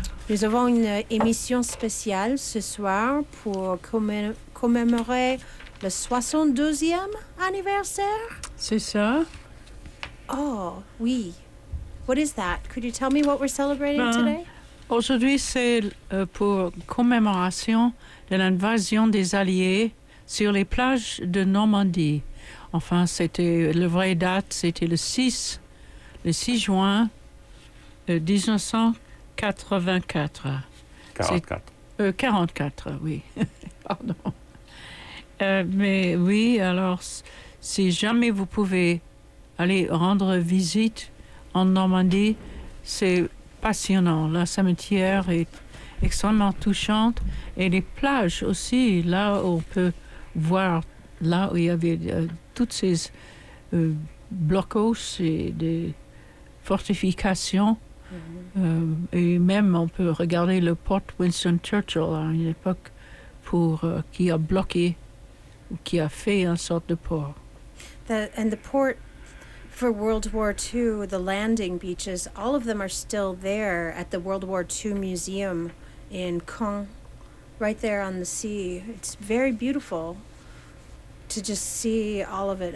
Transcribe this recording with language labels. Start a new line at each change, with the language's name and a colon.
French: Nous avons une émission spéciale ce soir pour commémorer le 72e anniversaire? C'est ça. Oh, oui.
English: What is that? Could you tell me what we're celebrating today?
French: Aujourd'hui, c'est pour commémoration de l'invasion des Alliés sur les plages de Normandie. Enfin, c'était la vraie date, c'était le 6 juin 1984. 44, oui. Pardon. Mais oui, alors, si jamais vous pouvez aller rendre visite en Normandie, c'est passionnant. La cimetière est extrêmement touchante et les plages aussi, là où on peut voir, là où il y avait toutes ces blocos et des fortifications. Mm-hmm. Et même on peut regarder le port Winston Churchill à une époque qui a bloqué. Qui a fait une sorte de port.
English: The port for World War II, the landing beaches, all of them are still there at the World War II Museum in Caen, right there on the sea. It's very beautiful to just see all of it.